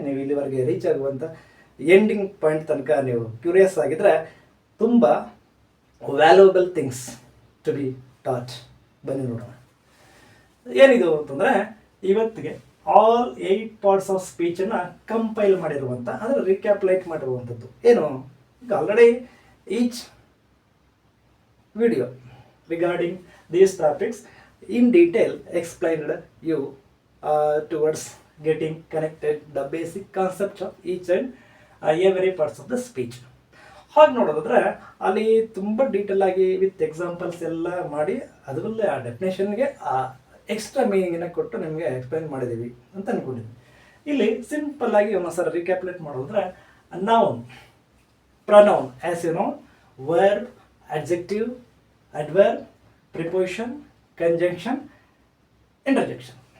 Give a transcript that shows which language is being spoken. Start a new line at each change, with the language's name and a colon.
Kannada: ನೀವು ಇಲ್ಲಿವರೆಗೆ ರೀಚ್ ಆಗುವಂಥ ಎಂಡಿಂಗ್ ಪಾಯಿಂಟ್ ತನಕ ನೀವು ಕ್ಯೂರಿಯಸ್ ಆಗಿದ್ದರೆ ತುಂಬ
English: Valuable things to be taught.
Kannada: ಬನ್ನಿ ನೋಡೋಣ ಏನಿದು ಅಂತಂದರೆ, ಇವತ್ತಿಗೆ ಆಲ್ 8 ಪಾರ್ಟ್ಸ್ ಆಫ್ ಸ್ಪೀಚನ್ನು ಕಂಪೈಲ್ ಮಾಡಿರುವಂಥ, ಅಂದರೆ ರಿಕ್ಯಾಪ್ಯುಲೇಟ್ ಮಾಡಿರುವಂಥದ್ದು ಏನು.
English: ಈಗ already each video regarding these topics in detail explained you towards getting connected the basic concepts of each and every parts of the speech.
Kannada: ಹಾಗೆ ನೋಡೋದಾದ್ರೆ ಅಲ್ಲಿ ತುಂಬ ಡೀಟೇಲ್ ಆಗಿ ವಿತ್ ಎಕ್ಸಾಂಪಲ್ಸ್ ಎಲ್ಲ ಮಾಡಿ ಅದರಲ್ಲೇ ಆ ಡೆಫಿನೇಷನ್ಗೆ ಆ ಎಕ್ಸ್ಟ್ರಾ ಮೀನಿಂಗನ್ನು ಕೊಟ್ಟು ನಿಮಗೆ ಎಕ್ಸ್ಪ್ಲೈನ್ ಮಾಡಿದ್ದೀವಿ ಅಂತ ಅಂದ್ಕೊಂಡಿದ್ವಿ. ಇಲ್ಲಿ ಸಿಂಪಲ್ ಆಗಿ ಒಂದೊಂದ್ಸಲ ರೀಕ್ಯಾಪ್ಯುಲೇಟ್ ಮಾಡೋದ್ರೆ, noun, pronoun
English: as you know,
Kannada: verb, adjective, adverb, preposition, conjunction, interjection.